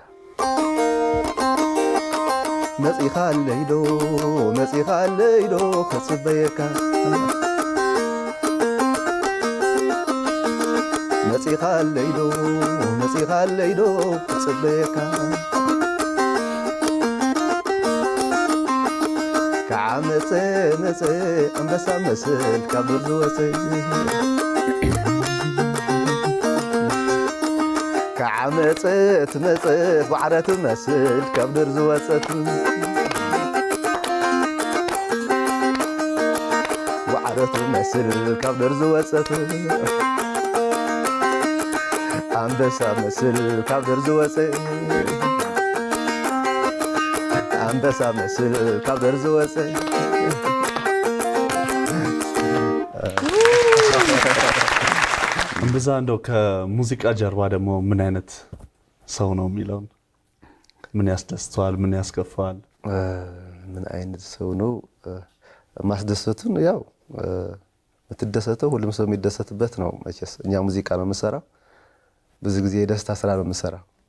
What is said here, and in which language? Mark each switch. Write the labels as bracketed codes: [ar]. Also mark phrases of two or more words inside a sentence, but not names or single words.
[ti] መጽኢኻ ለይዶ ከጽበየካ መጽኢኻ ለይዶ ከጽበየካ ከዓመፀ አንበሳ መስል ካብ ዱር ዝወፀ ከዓመፀት ዋዕረት መስል ካብ ዱር ዝወፀት ዋዕረት መስል ካብ ዱር ዝወፀት አንበሳ መስል ካብ ዱር ዝወፀ አንበሳ መስል ካብ ዱር ዝወፀ [am] እምብዛ እንደው ከሙዚቃ ጀርባ ደግሞ ምን አይነት ሰው ነው የሚለውን ምን ያስደስተዋል ምን ያስከፋዋል ምን አይነት ሰው ነው ማስደሰቱን ያው የምትደሰተው ሁሉም ሰው የሚደሰትበት ነው መቼስ እኛ ሙዚቃ ነው የምንሰራው ብዙ ጊዜ የደስታ ስራ ነው የምንሰራው